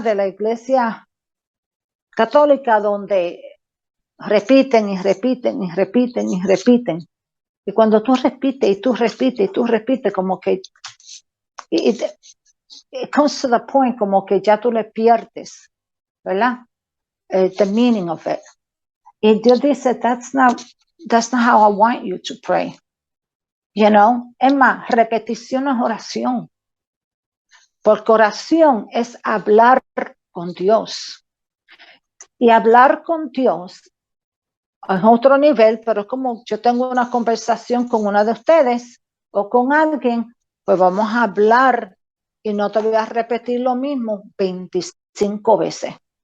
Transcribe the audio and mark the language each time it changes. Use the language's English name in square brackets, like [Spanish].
[Spanish] De la iglesia católica donde repiten y repiten y repiten y repiten. Y cuando tú repites y tú repites y tú repites, como que [English] it comes to the point [Spanish] como que ya tú le pierdes, ¿verdad? [English] The meaning of it. [Spanish] Y Dios dice, [English] that's not how I want you to pray. [Spanish] Es más, repetición es oración. Porque oración es hablar con Dios. Y hablar con Dios es otro nivel, pero como yo tengo una conversación con una de ustedes o con alguien, pues vamos a hablar y no te voy a repetir lo mismo 25 veces.